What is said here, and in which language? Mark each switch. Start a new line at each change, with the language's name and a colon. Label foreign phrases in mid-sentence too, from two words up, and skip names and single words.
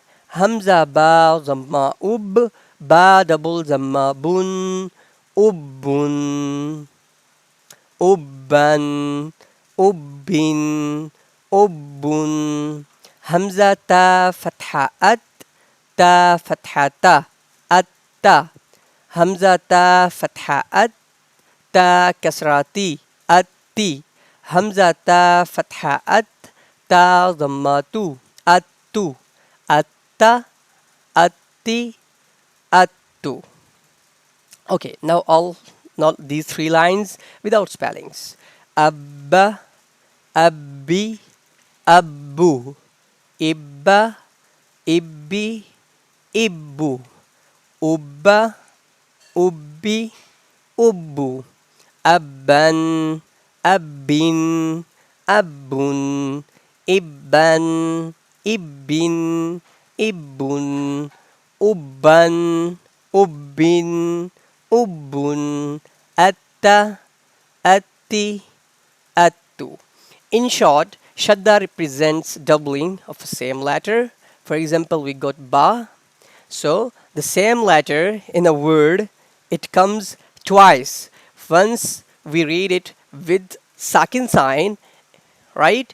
Arabic: همزة باء ضمة أُب، باء double ضمة بٌ، أُبٌّ، أُبًّا، أُبٍّ، أُبٌّ. همزة تاء فتحة أَت، تاء فتحة تَ، أَتَّ. همزة تاء فتحة أَت، تاء كسرة تِ، أَتِّ. همزة تاء فتحة أَت، تاء ضمة تُ، أَتُّ، أَتَّ، أَتِّ، أَتُّ.
English: Okay, now these three lines without spellings.
Arabic: Abba, أَبِّ، أَبُّ، إِبَّ، إِبِّ، إِبُّ، أُبَّ، أُبِّ، أُبُّ, abban, أَبٍّ، أَبٌّ، إِبًّا، إِبٍّ، إِبٌّ، أُبًّا، أُبٍّ، أُبٌّ، أَتَّ، أَتِّ، أَتُّ.
English: In short, Shaddah represents doubling of the same letter. For example, we got ba. So the same letter in a word, it comes twice. Once we read it with sakin sign, right?